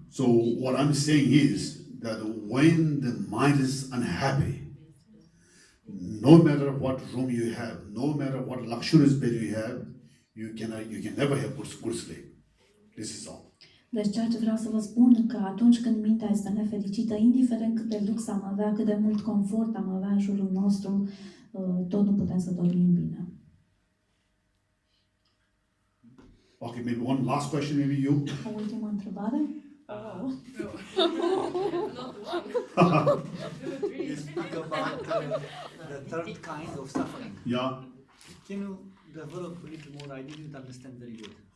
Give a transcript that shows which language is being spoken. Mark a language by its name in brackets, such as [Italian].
[English] So what I'm saying is that when the mind is unhappy, no matter what room you have, no matter what luxurious bed you have, you can never have good sleep. This is all. [Romanian] Deci ceea ce vreau să vă spun că atunci când mintea este nefericită, indiferent cât de lux am avea, cât de mult confort am avea în jurul nostru, tot nu putem să dormim bine. [English] Okay, maybe one last question, maybe you. [Romanian] O ultimă întrebare? [English] You speak about the third kind of suffering. Yeah. Can you develop a little more? I didn't understand very good.